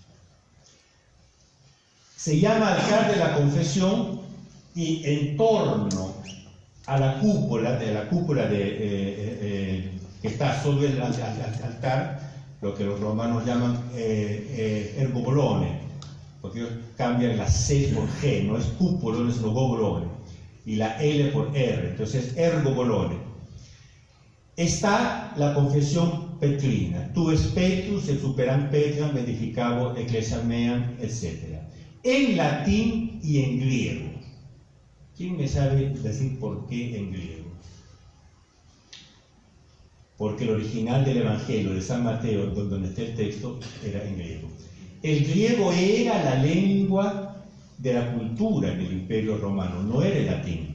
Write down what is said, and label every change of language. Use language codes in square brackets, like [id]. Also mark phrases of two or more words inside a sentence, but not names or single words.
[es] Se llama altar de la confesión, y en torno a la cúpula, que está sobre el altar, lo que los romanos llaman ergobolone, porque ellos cambian la C por G, no es cúpula, sino gobolone, y la L por R, entonces ergobolone. Está la confesión petrina, [la] tu es Petrus, et superam Petram, edificabo ecclesiam meam, [es] etc. En latín y en griego. ¿Quién me sabe decir por qué en griego? Porque el original del Evangelio de San Mateo, donde está el texto, era en griego. El griego era la lengua de la cultura en el Imperio Romano, no era el latín.